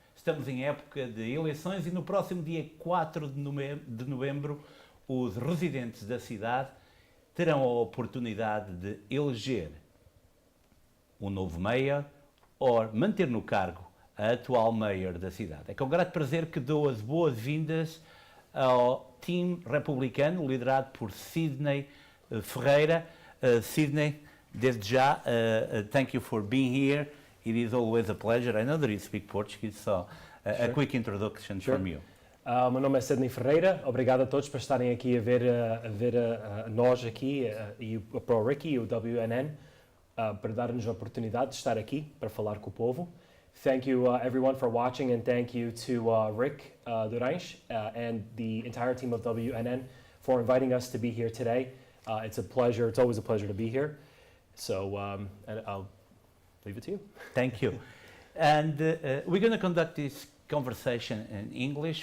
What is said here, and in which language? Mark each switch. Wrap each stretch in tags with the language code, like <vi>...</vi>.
<pt>Estamos em época de eleições e no próximo dia 4 de novembro os residentes da cidade terão a oportunidade de eleger um novo mayor ou manter no cargo a atual mayor da cidade. É com grato prazer que dou as boas-vindas ao time republicano liderado por Sidney Ferreira. Sidney, desde já,</pt> <en>thank you for being here. It is always a pleasure. I know that you speak Portuguese, so a quick introduction from you.</en> <pt>Meu nome é Sidney Ferreira, obrigado a todos por estarem aqui a ver nós aqui e para o Ricky e o WNN para dar-nos a oportunidade de estar aqui para falar com o povo.</pt> <en>Thank you everyone for watching and thank you to Rick Durães and the entire team of WNN for inviting us to be here today. It's a pleasure, it's always a pleasure to be here. So and I'll leave it to you. Thank you. And we're going to conduct this conversation in English.</en>